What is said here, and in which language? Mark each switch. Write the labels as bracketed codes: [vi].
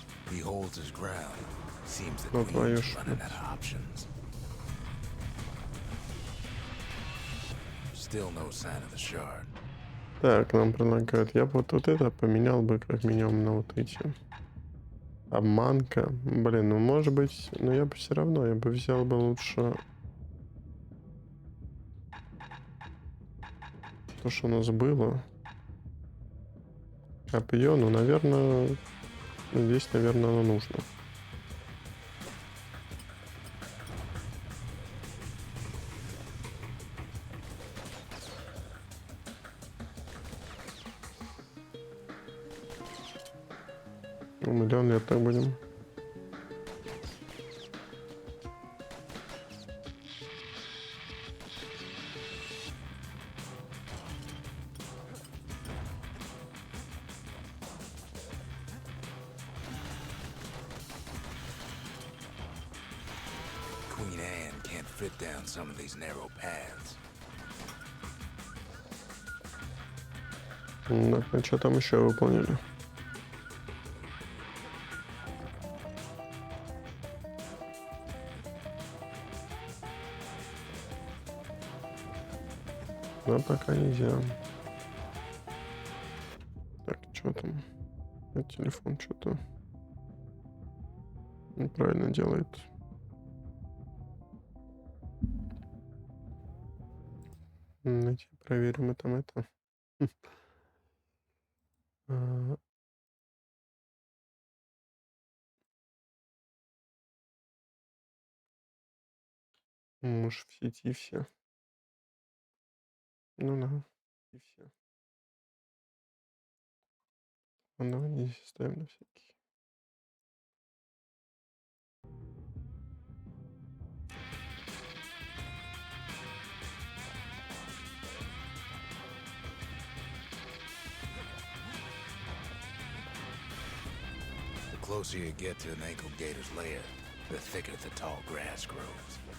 [en] He holds his ground. Seems that Queen's running out of options. Still no sign of the shard. [ru] Так, нам предлагают. Я бы вот это поменял бы как минимум на вот эти. Обманка. Блин, ну может быть, но я бы все равно, я бы взял бы лучше то, что у нас было. Копье, ну, наверное, здесь, наверное, оно нужно. Миллион лет так будем. [en] Queen Anne can't fit down some of these narrow paths. [ru] Так, ну что там еще выполнили? Но пока нельзя. Так, что там? Телефон что-то неправильно делает. Давайте проверим и там это. Может, в сети все. Ну да, и все. А давай здесь оставим на всякий. [en] The closer you get to an ankle gator's lair, the thicker the tall grass grows.